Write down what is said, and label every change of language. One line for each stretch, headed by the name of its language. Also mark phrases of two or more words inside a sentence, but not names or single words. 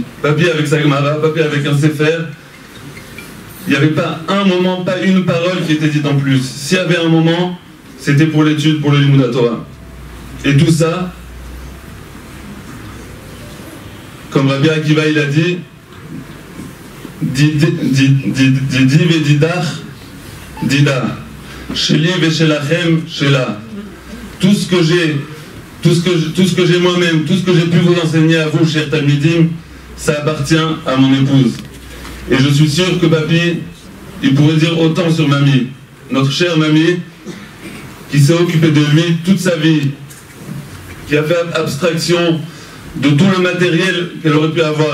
French: Papy avec sa Gemara, Papy avec un Sefer. Il n'y avait pas un moment, pas une parole qui était dite en plus. S'il y avait un moment, c'était pour l'étude, pour le
Hebrew: לימוד תורה.
French: Et tout ça, comme Rabbi Akiva il a dit,
Aramaic: דידי ודידך דידה,
Hebrew: שלי ושלכם שלה.
French: Tout ce que j'ai moi-même, tout ce que j'ai pu vous enseigner à vous, chers Talmidim, ça appartient à mon épouse. Et je suis sûr que Papy, il pourrait dire autant sur Mamie, notre chère Mamie, qui s'est occupée de lui toute sa vie, qui a fait abstraction de tout le matériel qu'elle aurait pu avoir.